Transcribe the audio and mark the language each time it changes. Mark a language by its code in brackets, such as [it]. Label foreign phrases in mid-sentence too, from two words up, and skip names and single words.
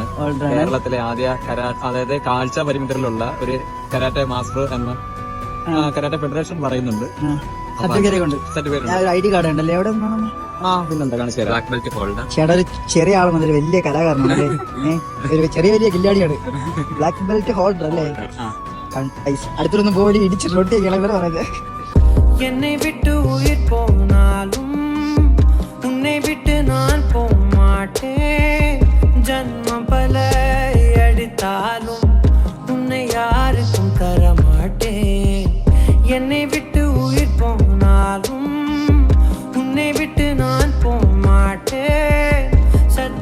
[ml] കേരളത്തിലെ ആദ്യ അതായത് കാഴ്ച പരിമിതരിലുള്ള ഒരു [en] karate master [ml] എന്ന് [en] karate federation [ml] പറയുന്നുണ്ട്. [en] ID card [ml] ഉണ്ടല്ലേ എവിടെ? [en] black belt holder. [ml] ചേട്ടാ ഒരു ചെറിയ ആൾ മുതൽ വലിയ കലാകാരനാണ്, ചെറിയ വലിയ കില്ലാടിയാണ്. [en] black belt holder [ml] അല്ലേ? അടുത്തൊന്നും പോയി ഇടിച്ച് റൊട്ടി കിളവർ പറഞ്ഞത്. [ta] என்னை விட்டு உயிர் போனாலும் உன்னை விட்டு நான் போக மாட்டேன். ஜன்மம் பல அடித்தாலும் உன்னை யாருக்கும் தர மாட்டேன். என்னை விட்டு உயிர் போனாலும் உன்னை விட்டு நான் போக மாட்டேன்.